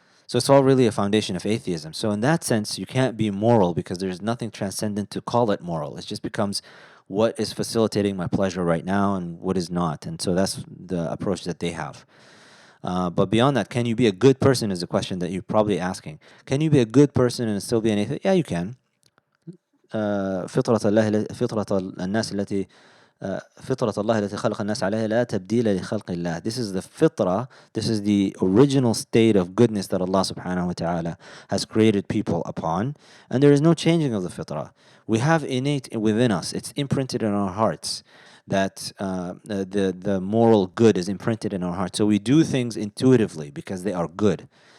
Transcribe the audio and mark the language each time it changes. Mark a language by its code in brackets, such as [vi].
[en] So it's all really a foundation of atheism. So in that sense, you can't be moral because there's nothing transcendent to call it moral. It just becomes what is facilitating my pleasure right now and what is not. And so that's the approach that they have. But beyond that, can you be a good person is a question that you're probably asking. Can you be a good person and still be an atheist? Yeah, you can. [ar] فطرة الناس التي فطرة الله التي خلق الناس عليها لا تبديل لخلق الله. [en] This is the fitra, this is the original state of goodness that Allah subhanahu wa ta'ala has created people upon, and there is no changing of the fitra. We have innate within us, it's imprinted in our hearts, that the moral good is imprinted in our hearts. So we do things intuitively because they are good.